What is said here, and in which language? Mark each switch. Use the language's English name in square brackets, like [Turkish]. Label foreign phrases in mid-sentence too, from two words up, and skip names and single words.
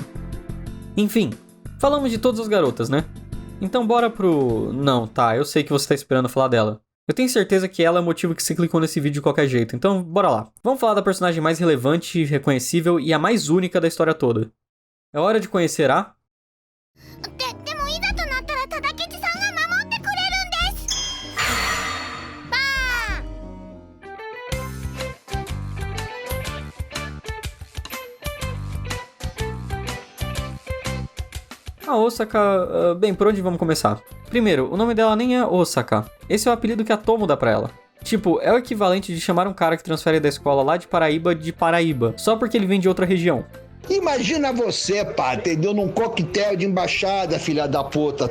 [Portuguese] Enfim, falamos de todas as garotas, né? Então bora pro... Não, tá, eu sei que você tá esperando falar dela. Eu tenho certeza que ela é o motivo que você clicou nesse vídeo de qualquer jeito, então bora lá. Vamos falar da personagem mais relevante, reconhecível e a mais única da história toda. É hora de conhecer a... [Japanese] でもいざとなったら忠吉さんが守ってくれるんです。バーン。 [Portuguese] A Osaka... bem, por onde vamos começar? Primeiro, o nome dela nem é Osaka. Esse é o apelido que a Tomo dá pra ela. Tipo, é o equivalente de chamar um cara que transfere da escola lá de Paraíba, só porque ele vem de outra região. Imagina você, pá, entendeu? Num coquetel de embaixada, filha da puta.